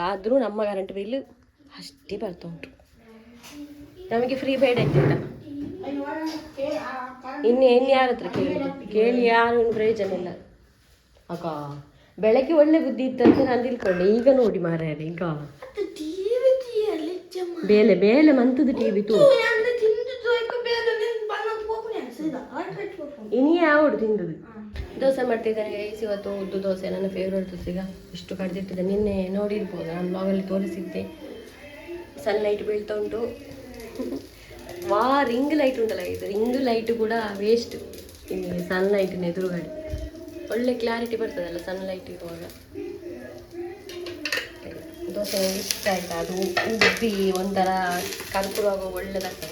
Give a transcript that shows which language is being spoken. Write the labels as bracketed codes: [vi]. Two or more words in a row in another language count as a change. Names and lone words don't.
[kn] ಆದರೂ ನಮ್ಮ ಕರೆಂಟ್ ಬಿಲ್ ಅಷ್ಟೇ ಬರ್ತಾ ಉಂಟು. ನಮಗೆ ಫ್ರೀ ಬೇಡ ಇದ್ದಿಲ್ಲ. ಇನ್ನು ಯಾರ ಹತ್ರ ಕೇಳಿ ಯಾರು ಪ್ರಯೋಜನ ಇಲ್ಲ. ಅಕ್ಕ ಬೆಳಗ್ಗೆ ಒಳ್ಳೆ ಬುದ್ಧಿ ಇತ್ತಂತ ನಾನು ತಿಳ್ಕೊಂಡೆ, ಈಗ ನೋಡಿ ಮಾರ್ಯಾರ ಈಗ [tcy] ಬೇಲೆ ಮಂತದ ಟಿವಿ ತೂ ಇನಿ ಯಾವಡು ತಿಂದದು. [kn] ದೋಸೆ ಮಾಡ್ತಿದ್ದಾರೆ ಇವತ್ತು, ಉದ್ದು ದೋಸೆ ನನ್ನ ಫೇವ್ರೇಟ್ ದೋಸೆ. ಈಗ ಇಷ್ಟು ಕಡ್ದಿಟ್ಟಿದೆ, ನಿನ್ನೆ ನೋಡಿರ್ಬೋದು ನಾನು ಬ್ಲಾಗಲ್ಲಿ ತೋರಿಸಿದ್ದೆ. ಸನ್ಲೈಟ್ ಬೀಳ್ತಾ ಉಂಟು. ರಿಂಗ್ ಲೈಟ್ ಉಂಟಲ್ಲ, ಇದು ರಿಂಗ್ ಲೈಟ್ ಕೂಡ ವೇಸ್ಟ್ ಈ ಸನ್ಲೈಟಿನ ಎದುರುಗಡೆ. ಒಳ್ಳೆ ಕ್ಲಾರಿಟಿ ಬರ್ತದಲ್ಲ ಸನ್ಲೈಟ್ ಇರುವಾಗ. ದೋಸೆ ಇಷ್ಟ ಆಯ್ತಾ, ಅದು ಉಬ್ಬಿ ಒಂಥರ ಕರ್ಪುರವಾಗ ಒಳ್ಳೆದಾಗ್ತದೆ.